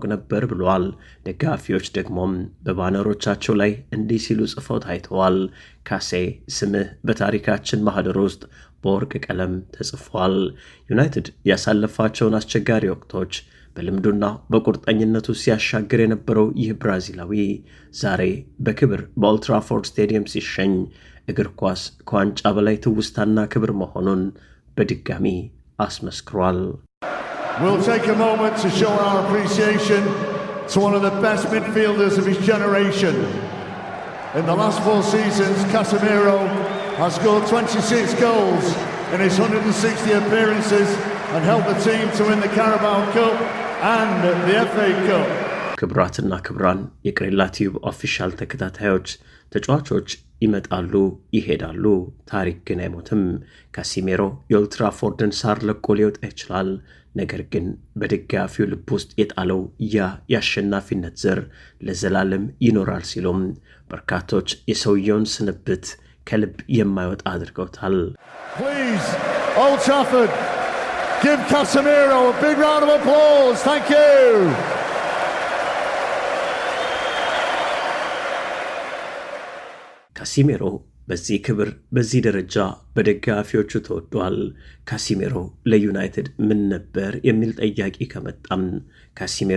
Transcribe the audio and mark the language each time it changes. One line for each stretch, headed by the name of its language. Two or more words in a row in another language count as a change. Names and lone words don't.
Amharic: ነበር ብለዋል። ደጋፊዎች ደግሞም በባነሮቻቸው ላይ እንዲህ ሲሉ ጽፈው ታይተዋል። ካሴ፣ ስምህ በታሪካችን ማህደር ውስጥ በወርቅ ቀለም ተጽፏል። ዩናይትድ ያሳለፋቸውን አስቸጋሪ ወቅቶች በልምዱና በቁርጠኝነቱ ሲያሻግር የነበረው ይህ ብራዚላዊ ዛሬ በክብር በኦልድ ትራፎርድ ስቴዲየም ሲሸኝ እግር ኳስ ከዋንጫ በላይ ትውስታና ክብር መሆኑን በድጋሚ አስመስክሯል።
English: We'll take a moment to show our appreciation to one of the best midfielders of his generation. In the last 4 seasons, Casemiro has scored 26 goals in his 160 appearances and helped the team to win the Carabao Cup and the FA Cup.
Amharic: ክብራትና ክብራን የቅሬላ ቲዩብ ኦፊሻል ተከታታዮች ተጫዋቾች ይመጣሉ ይሄዳሉ፣ ታሪክ ግን አይሞትም። ካሲሜሮ የኦልድ ትራፎርድን ሳር ለቆ ሊወጣ ይችላል፣ ነገር ግን በደጋፊው ልብ ውስጥ የጣለው ያ የአሸናፊነት ዘር ለዘላለም ይኖራል ሲሉም በርካቶች የሰውየውን ስንብት ከልብ የማይወጣ አድርገውታል።
English: Please, Old Trafford, give Casemiro a big round of applause. Thank you.
Amharic: ካሲሜሮ በዚህ ክብር በዚህ ደረጃ በደጋፊዎቹ ተወዷል። ካሲሜሮ ለዩናይትድ ምን ነበር የሚል ጥያቄ ከመጣም ካሲሜሮ